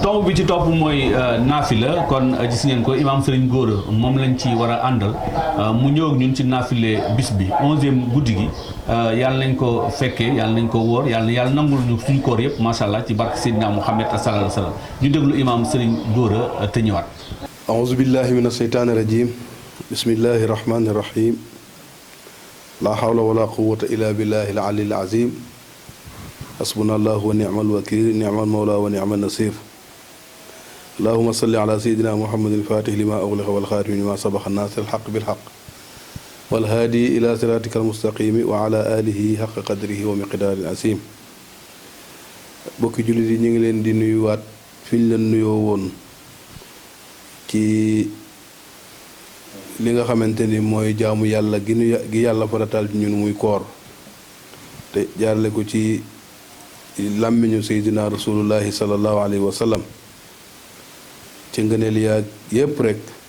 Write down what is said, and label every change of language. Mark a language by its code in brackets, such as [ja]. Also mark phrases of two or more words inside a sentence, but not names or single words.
[wo] tomb bi ci topp mooy naafila kon gis ngeen ko imaam Serigne Gora moom lañ ci war a àndal mu ñëw ak ñun ci naafile bis bi 11e guddi gi yàlla nañ ko fekkee yàlla nañ ko wóor yàlla nangul ñu suñu koor yëpp [ar] ما شاء الله [wo] ci barke Seydina Mouhamed [ar] صلى الله عليه وسلم [wo] ñu déglu imaam Serigne Gora te ñëwaat. [ar] أعوذ بالله من الشيطان الرجيم بسم الله الرحمن الرحيم لا حول ولا قوة إلا بالله العلي العظيم حسبنا الله ونعم الوكيل نعم المولى ونعم النصير اللهم صل على سيدنا محمد الفاتح لما أغلق والخاتم لما سبق ناصر الحق بالحق والهادي إلى صراطك المستقيم وعلى آله حق قدره ومقداره العظيم [wo] bokki jullit yi ñu ngi leen di nuyuwaat fi ñu leen nuyoo woon ci li nga xamante ni mooy jaamu yàlla gi yàlla farataal ci ñun muy koor te jaarale ko ci làmmiñu seydina [ar] رسول الله صلى الله عليه وسلم [wo] ci ngëneel yaag yépp rek